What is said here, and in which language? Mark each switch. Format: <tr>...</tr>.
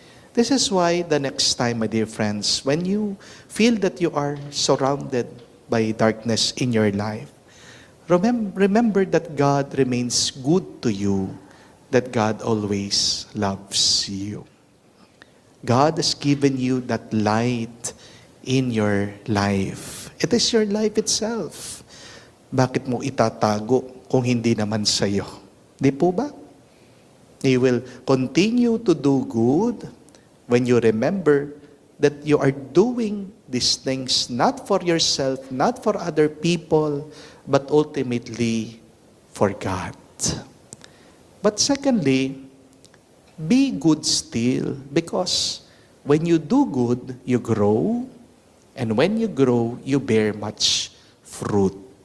<en>This is why the next time, my dear friends, when you feel that you are surrounded by darkness in your life, remember that God remains good to you, that God always loves you. God has given you that light in your life. It is your life itself.</en> <tl>Bakit mo itatago kung hindi naman sa iyo? Di po ba?</tl> <en>You will continue to do good when you remember that you are doing these things not for yourself, not for other people, but ultimately for God. But secondly, be good still, because when you do good, you grow, and when you grow, you bear much fruit.</en>